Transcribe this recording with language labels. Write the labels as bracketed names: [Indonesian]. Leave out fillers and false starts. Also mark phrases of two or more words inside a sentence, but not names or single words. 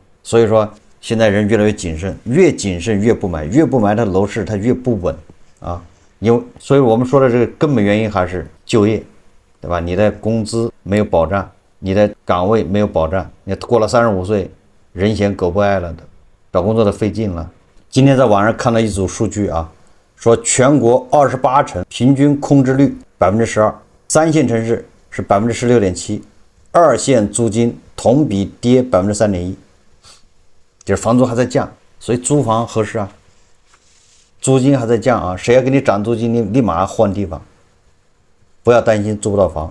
[Chinese] 所以說現在人越來越謹慎，越謹慎越不买，越不買它楼市它越不穩啊。所以我們說的这個根本原因還是就業，對吧？你的工資沒有保障，你的崗位沒有保障，你過了35歲，人嫌狗不愛了的，找工作的費勁了。今天在網上看到一組數據啊，說全國28城平均空置率12%，三線城市是16.7%，二線租金同比跌3.1%，就是房租還在降，所以租房合適啊。租金還在降啊，誰要給你漲租金，你立馬換地方，不要担心租不到房。